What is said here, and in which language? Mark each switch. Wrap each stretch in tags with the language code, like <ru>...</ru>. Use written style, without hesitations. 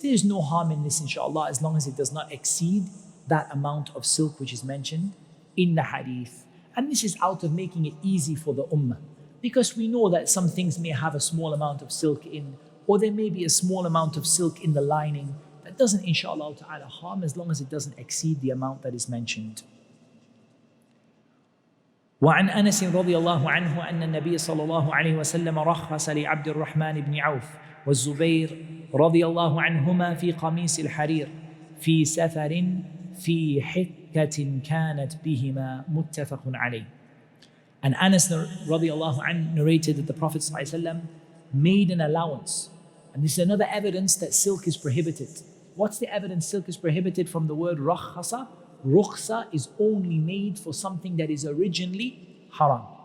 <en>There is no harm in this, inshallah, as long as it does not exceed that amount of silk which is mentioned in the hadith. And this is out of making it easy for the ummah, because we know that some things may have a small amount of silk in, or there may be a small amount of silk in the lining. That doesn't, inshallah ta'ala, harm as long as it doesn't exceed the amount that is mentioned.</en> <ar>وعن أنس رضي الله عنه أن النبي صلى الله عليه وسلم رخص لعبد الرحمن بن عوف والزبير رضي الله عنهما في قميص الحرير في سفر في حكة كانت بهما متفق عليه.</ar> <en>And Anas رضي الله عنه narrated that the Prophet صلى الله عليه وسلم made an allowance. And this is another evidence that silk is prohibited. What's the evidence silk is prohibited from the word rakhasa? Rukhsa is only made for something that is originally haram.</en>